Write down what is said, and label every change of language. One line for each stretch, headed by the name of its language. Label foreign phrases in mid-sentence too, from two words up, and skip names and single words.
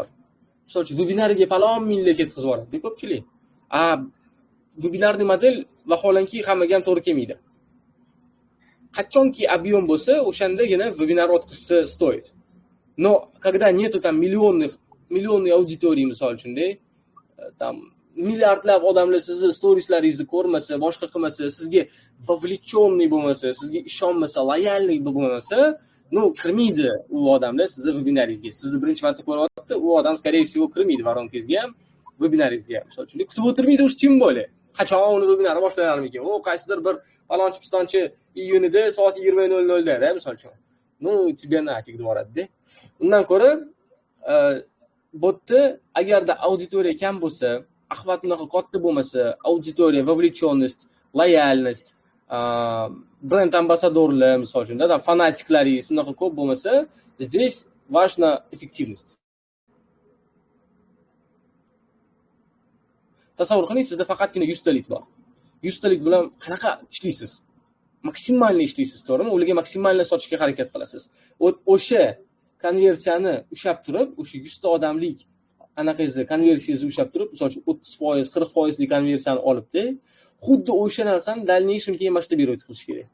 Uzbek: Misol uchun webinariga palon minglar ketkazib yuboradi ko'pchilik. Webinarni model vaholanki hammaga ham to'g'ri kelmaydi. Qachonki объем bo'lsa, o'shandagina webinar o'tkazsa stoyt.
Russian: Но когда нету там миллионный аудитории,
Uzbek: misol uchun-da, там milliardlab odamlar sizning storieslaringizni ko'rmasa, boshqa qilmasa, sizga vovlechonniy bo'lmasa, sizga ishonmasa, loyallik bo'lmasa, kirmaydi u odamlar sizning webinaringizga. Sizni birinchi marta ko'ryapti, u odam
Russian: скорее всего
Uzbek: kirmaydi varonkangizga ham, webinaringizga. Misol uchun kutib o'tirmaydi o'sha tim bo'la. Qachon uni webinari boshlanarmikan? Qaysidir bir palonchi pistonchi iyunida soat 20:00 da, misol uchun.
Russian: Тебе нафиг
Uzbek: deb. Undan ko'ra botda agarda auditoriya kam bo'lsa, axvat unaqa katta bo'lmasa, auditoriya, vovlechonность, loyalность, brend ambasadorlar, misol uchun, fanatiklaringiz unaqa ko'p bo'lmasa,
Russian: здесь важна эффективность.
Uzbek: Tasavvur qiling, sizda faqatgina 100 talik bor. 100 talik bilan qanaqa ishlaysiz? Maksimalni ishlaysiz, to'g'rimi? Ularga maksimalni sotishga harakat qilasiz. O'sha konversiyani ushlab turib, o'sha 100 ta odamlik anaqangizni konversiyangizni ushlab turib, misol uchun 30%, 40% lik konversiyani olibdi, xuddi o'sha narsani дальнейшем keyin masshtabировать qilish kerak.